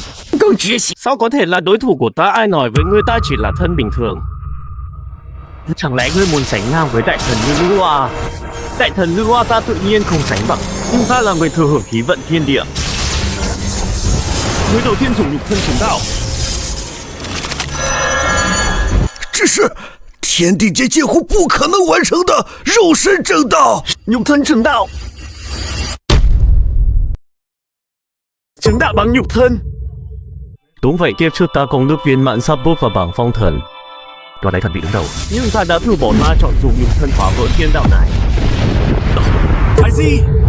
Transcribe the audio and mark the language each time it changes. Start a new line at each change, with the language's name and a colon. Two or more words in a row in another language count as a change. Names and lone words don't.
Vietnamese: Sao có thể là đối thủ của ta? Ai nói với ngươi ta chỉ là thân bình thường? Chẳng lẽ ngươi muốn sánh ngang với đại thần như Lưu Hoa? Đại thần Lưu Hoa ta tự nhiên không sánh bằng, nhưng ta là người thừa hưởng khí vận thiên địa. Người đầu tiên dùng nhục thân chứng đạo.
Chinese: 这是天地间几乎不可能完成的肉身正道。
Vietnamese: Nhục thân chứng đạo. Chứng đạo bằng nhục thân. Đúng vậy, kiếp trước ta công đức viên mãn sắp bước vào bảng phong thần, đoạt lấy thần vị đứng đầu. Nhưng ta đã từ bỏ ma chọn dùng nhục thân phá vỡ thiên đạo này. Cái gì?